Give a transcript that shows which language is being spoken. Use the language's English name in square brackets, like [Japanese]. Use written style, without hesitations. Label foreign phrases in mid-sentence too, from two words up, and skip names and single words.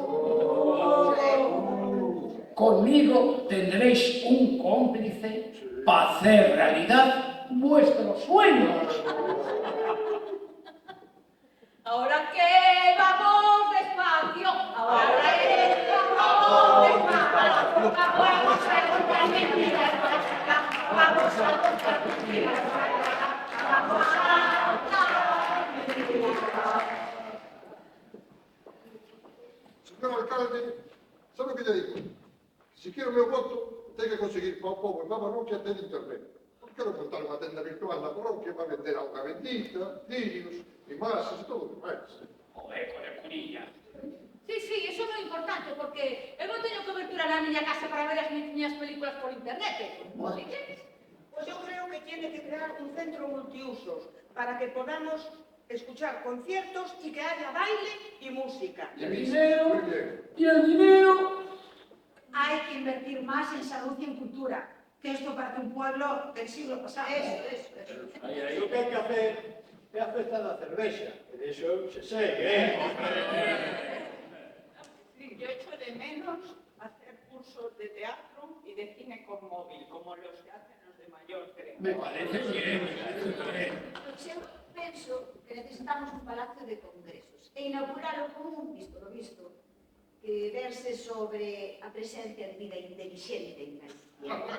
[Spanish] Conmigo tendréis un cómplice para hacer realidad vuestros sueños. Ahora que vamos despacio, ahora que vamos despacio, vamos a [Galician] Señor alcalde, ¿sabe o que lle digo? Se quero o meu voto, ten que conseguir para o povo e para a parroquia ter internet. Non quero montar unha tenda virtual na parroquia para vender auga bendita, cirios, limaxes e todo o demais. O eco de Cunilla. Sí, sí, eso é moi importante, porque eu non teño cobertura na miña casa para ver as miñas películas por internet. [Spanish] Vos dices? Pues yo creo que tiene que crear un centro multiusos para que podamos escuchar conciertos y que haya baile y música. ¿Y el dinero? ¿Y el dinero? Hay que invertir más en salud y en cultura, que esto parece un pueblo del siglo pasado. Eso. Lo que [Galician] hai que hacer é a festa da cervexa, e iso se segue, [Spanish] Sí, yo echo de menos hacer cursos de teatro y de cine con móvil, como los que hacen los de mayor, creo. Me parece bien, me parece bien. [Galician] Eu penso que necesitamos un palacio de congresos e inauguralo como un [Spanish] visto lo visto, [Galician] que verse sobre a presencia de vida inteligente en Galicia.